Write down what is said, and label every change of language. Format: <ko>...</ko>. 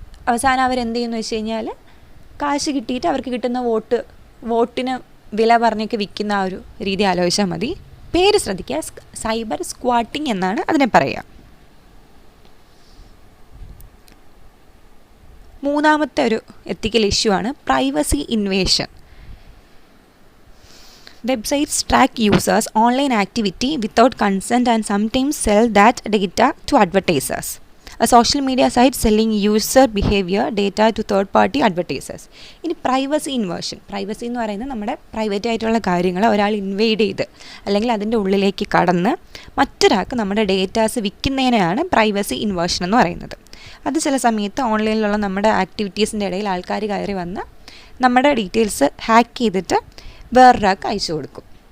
<ml>അവസാനം അവരെന്ത് ചെയ്യുമെന്ന് വെച്ച് കഴിഞ്ഞാൽ കാശ് കിട്ടിയിട്ട് അവർക്ക് കിട്ടുന്ന വോട്ടിന് വില പറഞ്ഞൊക്കെ വിൽക്കുന്ന ആ ഒരു രീതി ആലോചിച്ചാൽ മതി. പേര് ശ്രദ്ധിക്കുക, സൈബർ സ്ക്വാട്ടിംഗ് എന്നാണ് അതിനെ പറയുക. മൂന്നാമത്തെ ഒരു എത്തിക്കൽ ഇഷ്യൂ ആണ് privacy invasion.</ml> <en>Websites track users' online activity without consent and sometimes sell that data to advertisers. A social media site selling user behavior data to third-party advertisers.</en> <ml>ഇനി പ്രൈവസി ഇൻവേഷൻ. പ്രൈവസി എന്ന് പറയുന്നത് നമ്മുടെ private ആയിട്ടുള്ള കാര്യങ്ങൾ ഒരാൾ inward ചെയ്ത് അല്ലെങ്കിൽ അതിൻ്റെ ഉള്ളിലേക്ക് കടന്ന് മറ്റൊരാൾക്ക് നമ്മുടെ ഡേറ്റാസ് വിൽക്കുന്നതിനെയാണ് പ്രൈവസി ഇൻവേഷൻ എന്ന് പറയുന്നത്. അത് ചില സമയത്ത് ഓൺലൈനിലുള്ള നമ്മുടെ ആക്ടിവിറ്റീസിൻ്റെ ഇടയിൽ ആൾക്കാർ കയറി വന്ന് നമ്മുടെ ഡീറ്റെയിൽസ് ഹാക്ക് ചെയ്തിട്ട് വേറൊരാൾക്ക് അയച്ചു കൊടുക്കും.</ml>